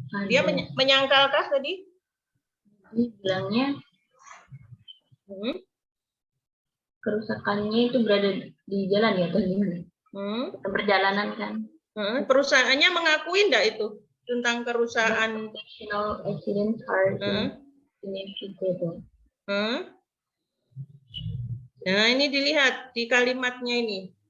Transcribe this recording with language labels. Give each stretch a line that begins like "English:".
Indonesian: Dia menyangkalkah tadi? Bilangnya kerusakannya itu berada di jalan ya atau gimana? Perjalanan kan. Perusahaannya mengakui enggak itu tentang kerusakan?
English: Accidents are inevitable.
Indonesian: Nah, ini dilihat di kalimatnya ini.